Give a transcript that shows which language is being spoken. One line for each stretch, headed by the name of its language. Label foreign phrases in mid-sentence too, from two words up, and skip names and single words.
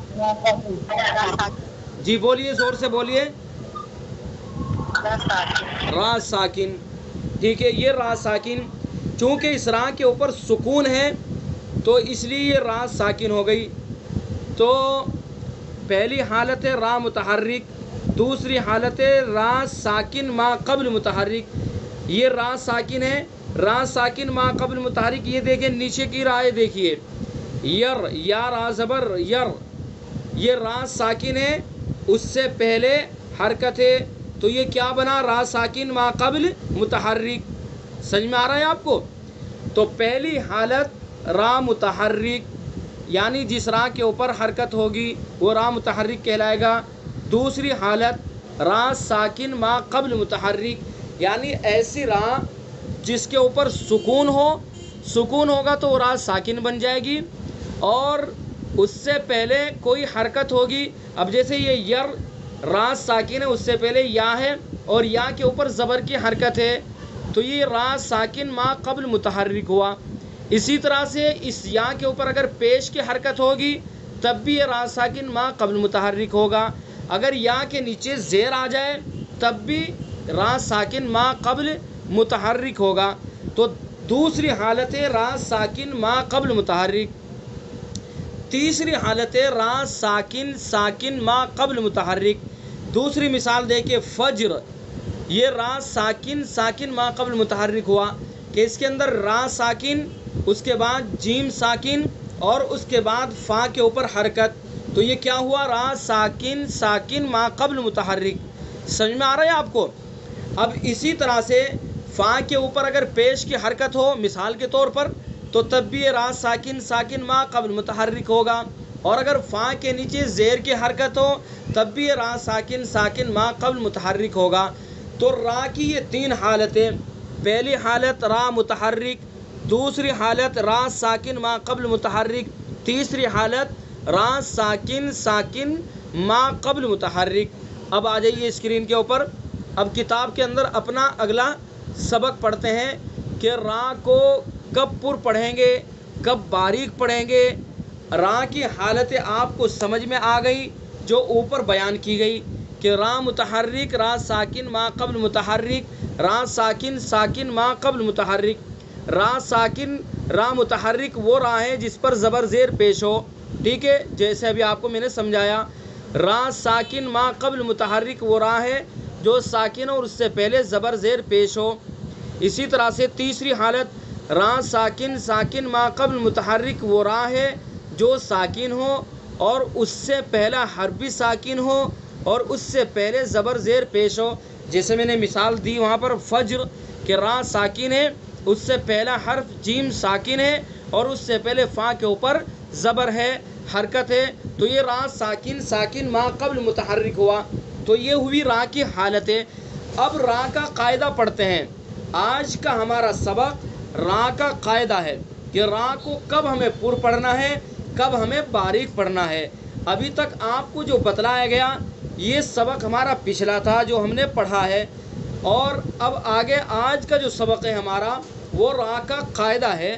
Urdu: جی بولیے، زور سے بولیے۔ را ساکن۔ ٹھیک ہے، یہ را ساکن، چونکہ اس را کے اوپر سکون ہے تو اس لیے یہ را ساکن ہو گئی۔ تو پہلی حالت ہے را متحرک، دوسری حالت ہے را ساکن ما قبل متحرک۔ یہ را ساکن ہے، را ساکن ما قبل متحرک۔ یہ دیکھیں نیچے کی رائے دیکھیے، یر، یا را زبر یر، یہ را ساکن ہے، اس سے پہلے حرکت ہے، تو یہ کیا بنا؟ را ساکن ما قبل متحرک۔ سمجھ میں آ رہا ہے آپ کو؟ تو پہلی حالت را متحرک، یعنی جس را کے اوپر حرکت ہوگی وہ را متحرک کہلائے گا۔ دوسری حالت را ساکن ما قبل متحرک، یعنی ایسی را جس کے اوپر سکون ہو، سکون ہوگا تو وہ را ساکن بن جائے گی، اور اس سے پہلے کوئی حرکت ہوگی۔ اب جیسے یہ یر را ساکن ہے، اس سے پہلے یا ہے اور یا کے اوپر زبر کی حرکت ہے، تو یہ را ساکن ما قبل متحرک ہوا۔ اسی طرح سے اس یا کے اوپر اگر پیش کی حرکت ہوگی تب بھی یہ را ساکن ما قبل متحرک ہوگا۔ اگر یا کے نیچے زیر آ جائے تب بھی را ساکن ما قبل متحرک ہوگا۔ تو دوسری حالت ہے را ساکن ما قبل متحرک۔ تیسری حالت ہے را ساکن ساکن ما قبل متحرک۔ دوسری مثال دیکھیں، فجر، یہ را ساکن ساکن ما قبل متحرک ہوا کہ اس کے اندر را ساکن، اس کے بعد جیم ساکن اور اس کے بعد فا کے اوپر حرکت، تو یہ کیا ہوا؟ را ساکن ساکن ما قبل متحرک۔ سمجھ میں آ رہا ہے آپ کو؟ اب اسی طرح سے فا کے اوپر اگر پیش کی حرکت ہو مثال کے طور پر تو تب بھی یہ را ساکن ساکن ما قبل متحرک ہوگا، اور اگر فا کے نیچے زیر کی حرکت ہو تب بھی یہ را ساکن ساکن ما قبل متحرک ہوگا۔ تو را کی یہ تین حالتیں، پہلی حالت را متحرک، دوسری حالت را ساکن ما قبل متحرک، تیسری حالت را ساکن ساکن ما قبل متحرک۔ اب آ جائیے اسکرین کے اوپر، اب کتاب کے اندر اپنا اگلا سبق پڑھتے ہیں کہ را کو کب پر پڑھیں گے، کب باریک پڑھیں گے۔ را کی حالتیں آپ کو سمجھ میں آ گئی جو اوپر بیان کی گئی کہ را متحرک، را ساکن ما قبل متحرک، را ساکن ساکن ما قبل متحرک۔ را ساکن را متحرک وہ را ہے جس پر زبر زیر پیش ہو، ٹھیک ہے، جیسے ابھی آپ کو میں نے سمجھایا۔ را ساکن ما قبل متحرک وہ را ہے جو ساکن اور اس سے پہلے زبر زیر پیش ہو۔ اسی طرح سے تیسری حالت را ساکن ساکن ما قبل متحرک وہ را ہے جو ساکن ہو اور اس سے پہلا حرف بھی ساکن ہو اور اس سے پہلے زبر زیر پیش ہو، جیسے میں نے مثال دی وہاں پر فجر کہ را ساکن ہے، اس سے پہلا حرف جیم ساکن ہے اور اس سے پہلے فا کے اوپر زبر ہے، حرکت ہے، تو یہ را ساکن ساکن ما قبل متحرک ہوا۔ تو یہ ہوئی را کی حالتیں۔ اب را کا قاعدہ پڑھتے ہیں۔ آج کا ہمارا سبق را کا قاعدہ ہے کہ را کو کب ہمیں پر پڑھنا ہے، کب ہمیں باریک پڑھنا ہے۔ ابھی تک آپ کو جو بتلایا گیا یہ سبق ہمارا پچھلا تھا جو ہم نے پڑھا ہے، اور اب آگے آج کا جو سبق ہے ہمارا وہ را کا قاعدہ ہے۔